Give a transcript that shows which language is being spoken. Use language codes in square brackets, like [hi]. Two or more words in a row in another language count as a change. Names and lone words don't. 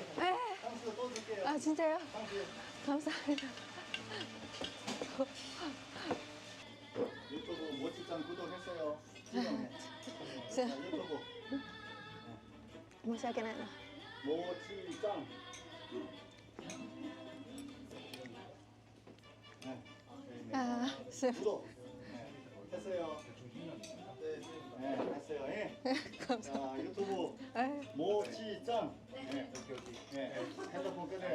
[ko] 에. 탕수육 또 줄게요. 아, 진짜요? 탕수육. 감사합니다. 유튜브 모찌짱 구독했어요. 지금 자. 유튜브 [ja] 申し訳ないな. [ko] 모찌짱. 네. 아, 수. 구독. 네. 했어요. 네, 했어요. 예. 감사합니다. 자, 유튜브 에. 모찌짱. 네. 네. 핸드폰 끄네요.